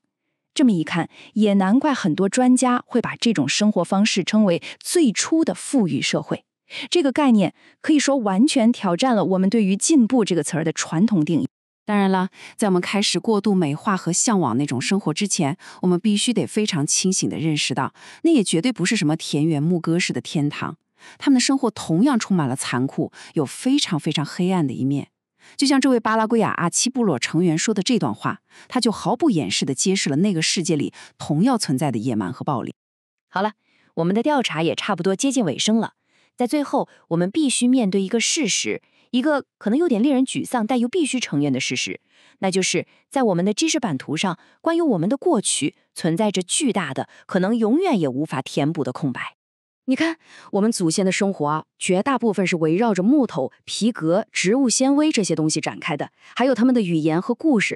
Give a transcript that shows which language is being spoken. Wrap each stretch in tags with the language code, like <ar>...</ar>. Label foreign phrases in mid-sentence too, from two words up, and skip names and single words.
<zh>這麼一看，也難怪很多專家會把這種生活方式稱為最初的富裕社會。這個概念可以說完全挑戰了我們對於進步這個詞兒的傳統定義。當然了，在我們開始過度美化和向往那種生活之前，我們必須得非常清醒地認識到，那也絕對不是什麼田園牧歌式的天堂。他們的生活同樣充滿了殘酷，有非常非常黑暗的一面。就像這位巴拉圭亞阿契部落成員說的這段話，他就毫不掩飾地揭示了那個世界裡同樣存在的野蠻和暴力。好了，我們的調查也差不多接近尾聲了。在最後，我們必須面對一個事實，一個可能有點令人沮喪，但又必須承認的事實，那就是在我們的知識版圖上，關於我們的過去存在着巨大的、可能永遠也無法填補的空白。你看，我們祖先的生活啊，絕大部分是圍繞着木頭、皮革、植物纖維這些東西展開的，還有他們的語言和故事。</zh>